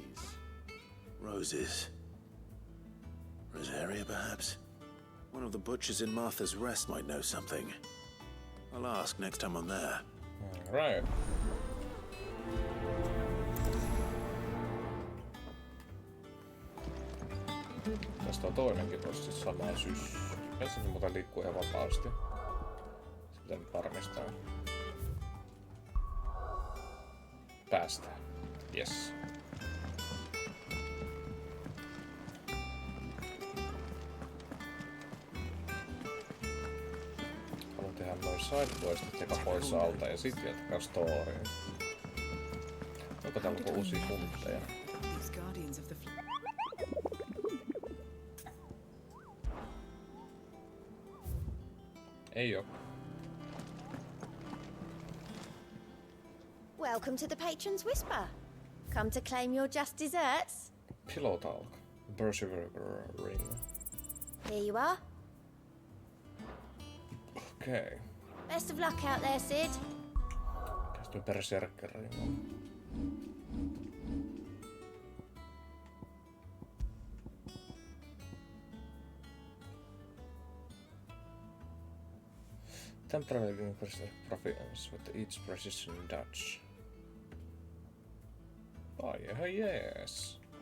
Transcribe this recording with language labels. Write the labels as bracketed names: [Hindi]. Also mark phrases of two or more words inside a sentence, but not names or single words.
[English] Roses. Rosaria, perhaps? One of the butchers in Martha's Rest might know something. I'll ask next time I'm there. Right. [Finnish] Tästä on toinenkin tossa siis samaa syssy. Ensin muuten liikkuu ihan vapaasti. Se pitää nyt varmistaa. Päästään. Yes. Haluan tehdä noin sidequestit joka pois alta ja sit jatkaa storyin. Onko täällä joku uusia huntteja? Ei oo. [English] Welcome to the Patron's Whisper. Come to claim your just desserts? Pillow talk. Berserker ring. Here you are. [Finnish] Okei. [English] Best of luck out there, Sid. [Finnish] Mikäs toi Berserker ring on? [English] Temporarily increase the proficiency with each precision dodge. Oh yeah, yes.